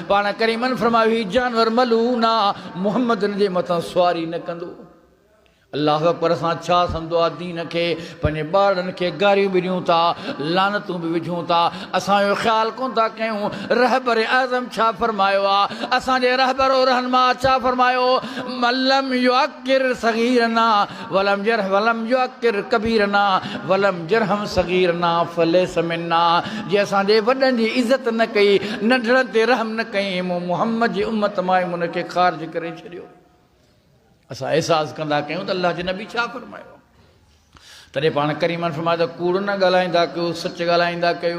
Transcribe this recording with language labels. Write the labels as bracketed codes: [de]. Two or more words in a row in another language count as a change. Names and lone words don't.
[sd] पाण करीमन फरमायो, ही जानवर मलून आहे, मुहम्मद हिन जे मथां सुवारी न कंदो। [ar] الله أكبر. [sd] असां छा सम्झो आहे दीन खे, पंहिंजे ॿारनि खे गारियूं बि ॾियूं था, लानतूं बि विझूं था, असांजो ख़्यालु कोन था कयूं। रहबर आज़म छा फरमायो आहे, असांजे रहबर रहनमा छा फरमायो, [ar] من لم يوقر صغيرنا ولم جرح ولم يوقر كبيرنا ولم يرحم صغيرنا فليس منا. [sd] जे असांजे वॾनि जी इज़त न कई, नंढड़नि ते रहम न कई, मूं मुहम्मद जी उम्मत मां उनखे ख़ारिज करे छॾियो। असां अहसासु कंदा कयूं त अल्लाह जे नबी छा फरमायो। तॾहिं पाण करीमन फरमायो त कूड़ न ॻाल्हाईंदा कयो, सच ॻाल्हाईंदा कयो।